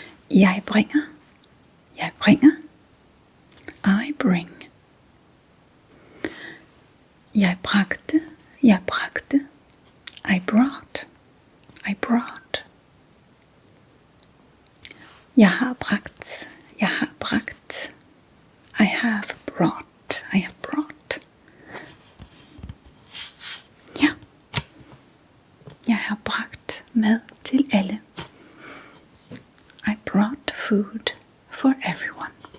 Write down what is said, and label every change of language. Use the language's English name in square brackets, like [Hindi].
[Danish] Jeg bringer, jeg bringer. [English] I bring. [Danish] Jeg bragte, jeg bragte. [English] I brought, I brought. [Danish] Jeg har bragt, jeg har bragt. [English] I have brought, I have brought. [Danish] Ja. Jeg har bragt mad til alle. [English] I brought food for everyone.